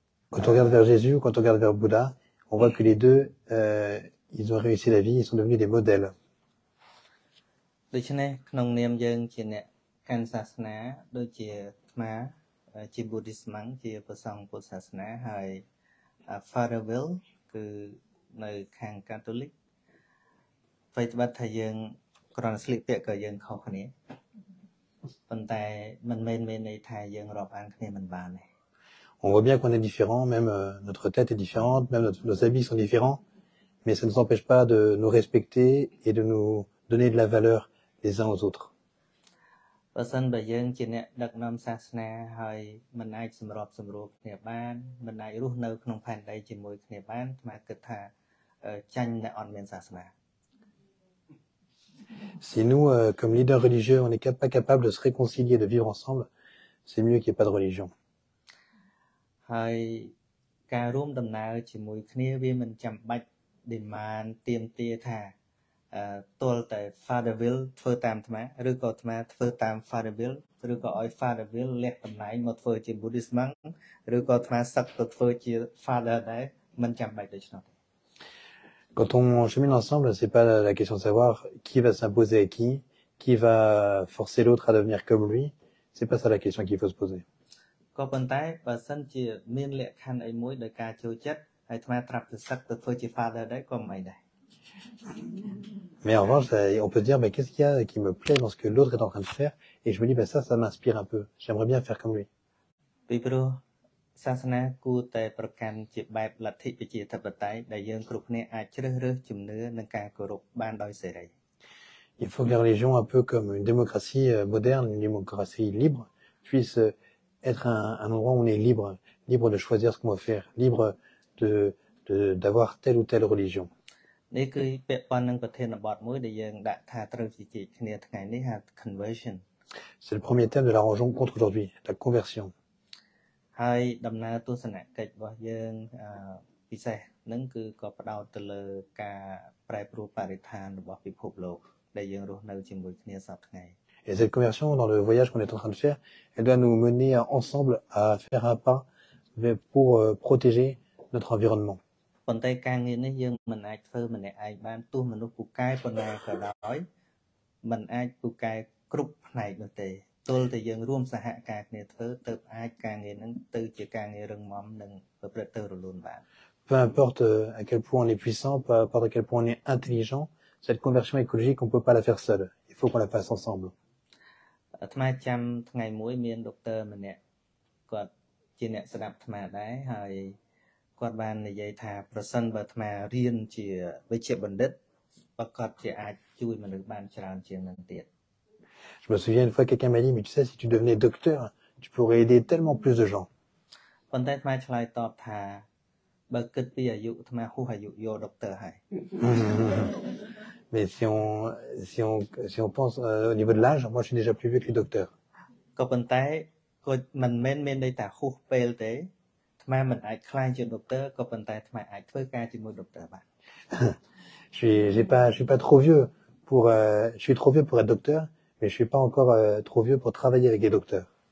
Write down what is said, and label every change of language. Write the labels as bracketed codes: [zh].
[fr] Quand on regarde vers Jésus ou quand on regarde vers Bouddha, on voit que les deux, ils ont réussi la vie, ils sont devenus des modèles. [km] ដូច្នេះក្នុងនាមយើងជាអ្នកកាន់សាសនាដូចជាអាត្មាជា Buddhist monk ជាព្រះសង្ឃពុទ្ធសាសនាហើយ Father Will គឺនៅខាង Catholic អ្វីត្បិតថាយើងគ្រាន់តែស្លៀកពាក់ក៏យើងខុសគ្នាប៉ុន្តែមិនមែនមានន័យថាយើងរាប់អានគ្នាមិនបានទេ [fr] On voit bien qu'on est différents, même notre tête est différente, même nos habits sont différents, mais ça ne nous empêche pas de nous respecter et de nous donner de la valeur les uns aux autres. [km] បើសិនបើយើងជាអ្នកដឹកនាំសាសនាហើយមិនអាចសម្របសម្រួលគ្នាបានមិនអាចរស់នៅក្នុងផែនដីជាមួយគ្នាបានអាត្មាគិតថាចាញ់អ្នកអត់មានសាសនា [fr] Si nous, comme leaders religieux, on n'est pas capable de se réconcilier, de vivre ensemble, c'est mieux qu'il n'y ait pas de religion. [km] ហើយការរួមដំណើរជាមួយគ្នាវាមិនចាំបាច់ demand ទាមទារថាទល់តែ Father Will ធ្វើតាមអាត្មាឬក៏អាត្មាធ្វើតាម Father Will ឬក៏ឲ្យ Father Will លះតំណែងមកធ្វើជា Buddhist monk ឬក៏អាត្មាសឹកទៅធ្វើជា Father ដែរមិនចាំបាច់ដូច្នោះ [fr] Quand on chemine ensemble, c'est pas la question de savoir qui va s'imposer à qui va forcer l'autre à devenir comme lui. C'est pas ça la question qu'il faut se poser. [km] ក៏ប៉ុន្តែបើសិនជាមានលក្ខខណ្ឌអីមួយដោយការចូលចិត្តហើយអាត្មាត្រាប់ទៅសឹកទៅធ្វើជា Father ដែរក៏មិនអីដែរ [fr] Mais en revanche, on peut se dire, qu'est-ce qu'il y a qui me plaît dans ce que l'autre est en train de faire? Et je me dis, ça m'inspire un peu. J'aimerais bien faire comme lui. [km] ពីព្រោះសាសនាគួរតែប្រកាន់ជាបែបលទ្ធិប្រជាធិបតេយ្យដែលយើងគ្រប់គ្នាអាចជ្រើសរើសជំនឿនិងការគោរពបានដោយសេរី [fr] Il faut que les religions, un peu comme une démocratie moderne, une démocratie libre, puisse être un endroit où on est libre de choisir ce qu'on va faire, libre d'avoir telle ou telle religion. [km] នេះគឺពាក់ព័ន្ធនឹងប្រធានបទមួយដែលយើងដាក់ថាត្រូវជជែកគ្នាថ្ងៃនេះហៅ conversion [fr] C'est le premier thème de la rencontre aujourd'hui, la conversion. [km] ហើយដំណើរទស្សនកិច្ចរបស់យើងពិសេសហ្នឹងគឺក៏ផ្ដោតទៅលើការប្រែប្រួលបរិស្ថានរបស់ពិភពលោកដែលយើងរស់នៅជាមួយគ្នាសពថ្ងៃ [fr] Et cette conversion, dans le voyage qu'on est en train de faire, elle doit nous mener ensemble à faire un pas pour protéger notre environnement. [km] ប៉ុន្តែការងារនេះយើងមិនអាចធ្វើម្នាក់ឯងបានទោះមនុស្សពូកែប៉ុណ្ណាក៏ដោយមិនអាចពូកែគ្រប់ផ្នែកនោះទេទល់តែយើងរួមសហការគ្នាធ្វើទៅអាចការងារហ្នឹងទៅជាការងាររឹងមាំនិងប្រព្រឹត្តទៅរលូនបាន [fr] Peu importe à quel point on est puissant, peu importe à quel point on est intelligent, cette conversion écologique, on ne peut pas la faire seul. Il faut qu'on la fasse ensemble. [km] អាត្មាចាំថ្ងៃមួយមានដុកទ័រម្នាក់គាត់ជាអ្នកស្ដាប់អាត្មាដែរហើយគាត់បាននិយាយថាប្រសិនបើអាត្មារៀនជាវិជ្ជបណ្ឌិតប្រកាសជាអាចជួយមនុស្សបានច្រើនជាងនឹងទៀត [fr] Je me souviens une fois quelqu'un m'a dit mais tu sais si tu devenais docteur, tu pourrais aider tellement plus de gens. [km] ប៉ុន្តែអាត្មាឆ្លើយតបថាបើគិតពីអាយុអាត្មាហួសអាយុយកដុកទ័រហើយ [fr] Mais si on pense au niveau de l'âge, moi je suis déjà plus vieux que les docteurs. [km] ក៏ប៉ុន្តែក៏មិនមែនមានន័យថាហួសពេលទេអាត្មាមិនអាចខ្លាចជាដុកទ័រក៏ប៉ុន្តែអាត្មាអាចធ្វើការជាមួយដុកទ័របាន [fr] Je suis pas trop vieux pour je suis trop vieux pour être docteur, mais je suis pas encore trop vieux pour travailler avec des docteurs.